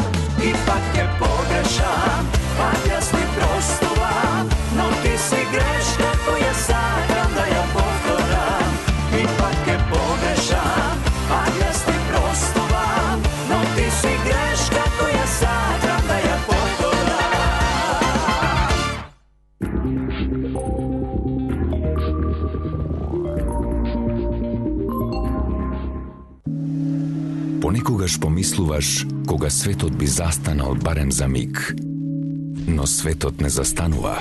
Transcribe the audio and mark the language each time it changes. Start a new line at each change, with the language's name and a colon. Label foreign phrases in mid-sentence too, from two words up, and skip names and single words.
Macedonian: Ипак је погрешам појасни простувам но ти си грешка која сакрам да ја повторам. Ипак је погрешам појасни простувам но ти си грешка која сакрам да ја повторам. Понекогаш помислуваш кога светот би застанал барем за миг. Но светот не застанува.